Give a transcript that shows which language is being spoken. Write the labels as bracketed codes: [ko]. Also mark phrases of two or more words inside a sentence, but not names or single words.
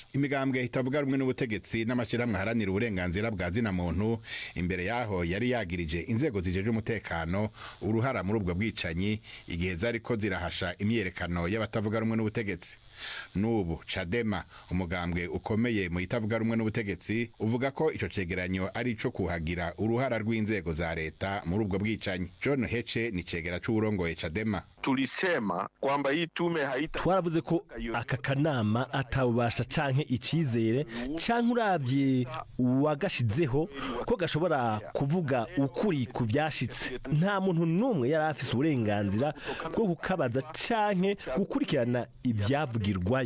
[rn] Imigambwe itavuga rumwe n'ubutegetsi n'amashirahamwe haranira uburenganzira bwa zina muntu imbere yaho yari yagirije inzego zijeje umutekano uruhara muri ubwo bwicanyi igihe zariko zirahasha imyerekano y'abatavuga rumwe n'ubutegetsi. Nubu Chadema, umugambwe ukomeye mu itavuga rumwe n'ubutegetsi, uvuga ko ico cegeranyo ari ico kuhagira uruhara rw'inzego za leta muri ubwo bwicanyi. John Heche ni cegera c'uburongoye Chadema. [sw] Tulisema kwamba hii tume haita, [rn] twaravuze ko aka kanama atabubasha canke icizere canke uravye wagashizeho ko gashobora kuvuga ukuri ku vyashitse. Nta muntu numwe yari afise uburenganzira bwo kukabaza canke gukurikirana ivyavugirwayo.